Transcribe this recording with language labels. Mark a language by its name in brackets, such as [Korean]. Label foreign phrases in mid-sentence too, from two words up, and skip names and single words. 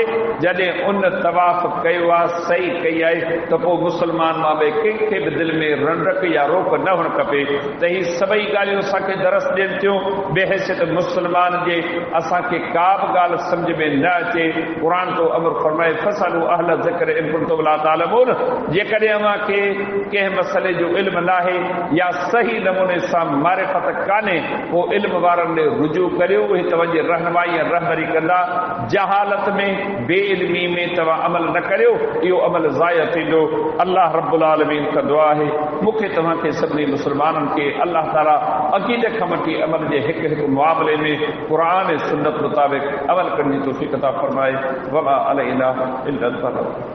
[Sindhi] जॾहिं उन तवाफ़ कयो आहे, सही कई आहे, त पोइ मुस्लमान मां बि कंहिंखे बि दिलि में रंडक या रोक न हुअणु खपे त ही सभई ॻाल्हियूं असांखे दरस ॾियनि थियूं। बेहसियत मुस्लमान जे असांखे का बि ॻाल्हि सम्झ में न अचे। क़ुर तो अमर फरमाए [Arabic] فاسألوا أهل الذكر إن كنتم لا تعلمون, [Sindhi] जेकॾहिं अव्हांखे कंहिं मसइले जो इल्म नाहे या सही नमूने सां मारिफत कान्हे, पोइ इल्म वारनि ॾे रुजू करियो, उहे तव्हांजी रहनुमाई ऐं रहबरी कंदा। जहालत में बेइल्मी में तव्हां अमल न करियो, इहो अमल ज़ाया थींदो। [Arabic] الله رب العالمين [Sindhi] का दुआ आहे मूंखे तव्हांखे सभिनी मुस्लमाननि खे अल्लाह ताला अक़ीदे खां वठी अमल जे हिकु हिकु मामले में क़ुर ऐं सुन्नत मुताबिक़ अमल करण जी तौफ़ीक़ अता फरमाए। [Arabic] وما علينا إلا البلاغ.